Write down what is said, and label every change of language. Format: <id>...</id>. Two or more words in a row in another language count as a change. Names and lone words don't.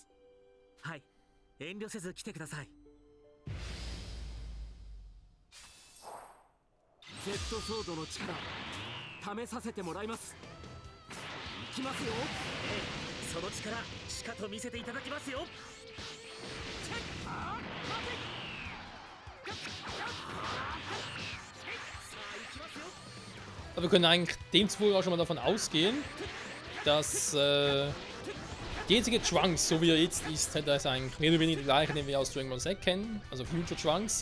<ja>はい、遠慮せず来てください。 Z ソードの力試させてもらいます。いきますよ。その力しかと見せていただきますよ。</ja> <de>Aber wir können eigentlich demzufolge auch schon mal davon ausgehen, dass die einzige Trunks, so wie er jetzt ist, hat er eigentlich mehr oder weniger die gleiche, den wir aus Dragon Ball Z kennen, also Future Trunks.</de>